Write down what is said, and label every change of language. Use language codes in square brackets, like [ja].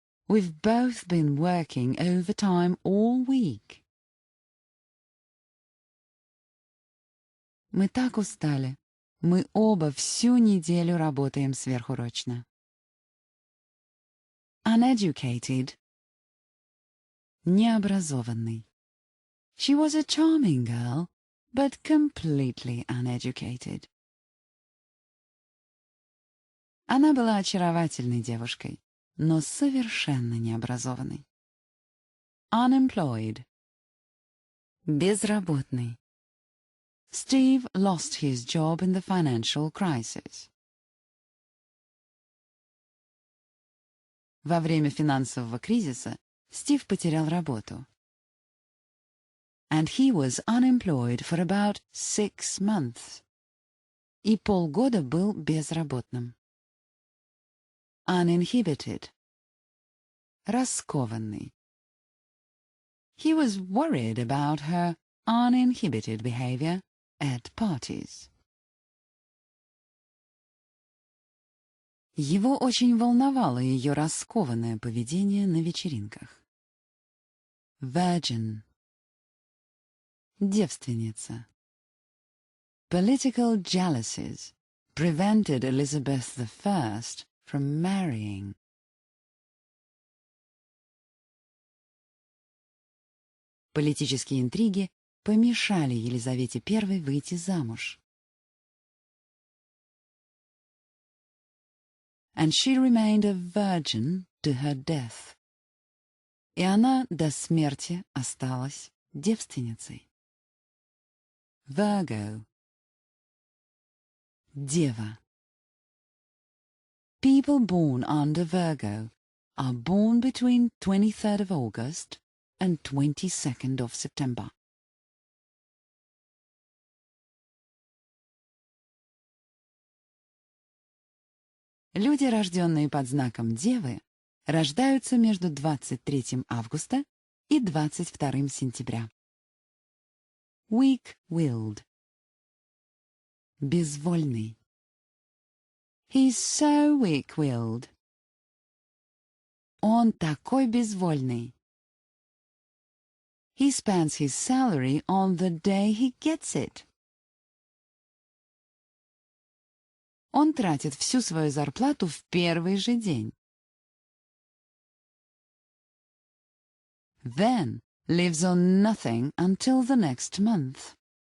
[en] We've both been working overtime all week. [ru] Мы так устали. Мы оба всю неделю работаем сверхурочно. [en] Uneducated. Необразованный. She was a charming girl, but completely uneducated. [ru] Она была очаровательной девушкой, но совершенно необразованной. [en] Unemployed. Безработный. Steve lost his job in the financial crisis. [ru] Во время финансового кризиса Стив потерял работу. [en] And he was unemployed for about 6 months. [ru] И полгода был безработным. [en] Uninhibited. Раскованный. He was worried about her uninhibited behavior at parties. [ru] Его очень волновало ее раскованное поведение на вечеринках. [en] Virgin. Девственница. Political jealousies prevented Elizabeth I from marrying. [ru] Политические интриги помешали Елизавете I выйти замуж. [en] And she remained a virgin to her death. [ru] И она до смерти осталась девственницей. [en] Virgo. [ru] Дева. [en] People born under Virgo are born between 23rd of August and 22nd of September. [ru] Люди, рожденные под знаком Девы, рождаются между 23 августа и 22 сентября. [en] Weak-willed. Безвольный. He's so weak-willed. [ru] Он такой безвольный. [en] He spends his salary on the day he gets it. [ru] Он тратит всю свою зарплату в первый же день. [en] Then lives on nothing until the next month.